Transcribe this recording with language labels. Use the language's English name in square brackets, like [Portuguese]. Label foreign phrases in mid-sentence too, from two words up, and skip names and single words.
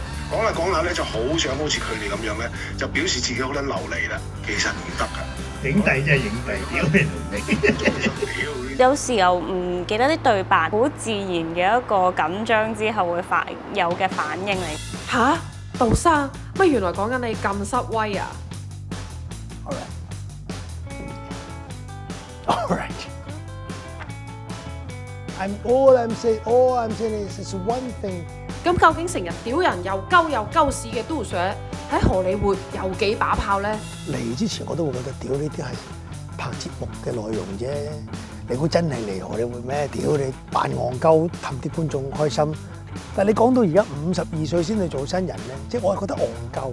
[Cantonese] 講下講下咧，就好想好似佢哋咁樣咧，就表示自己好撚流利啦。其實唔得㗎。影帝真係影帝，屌你！有時候唔記得啲對白，好自然嘅一個緊張之後會有嘅反應嚟。吓？杜生，乜原來講緊你咁失威啊 [English] All right. All I'm saying is one thing. [Cantonese] 咁究竟成日屌人又鳩屎嘅杜 Sir 喺荷里活有幾把炮咧？嚟之前我都會覺得屌呢啲係拍節目嘅內容啫，你估真係嚟荷里活咩？屌你扮戇鳩氹啲觀眾開心，但係你講到而家52歲先去做新人咧，即係我係覺得戇鳩。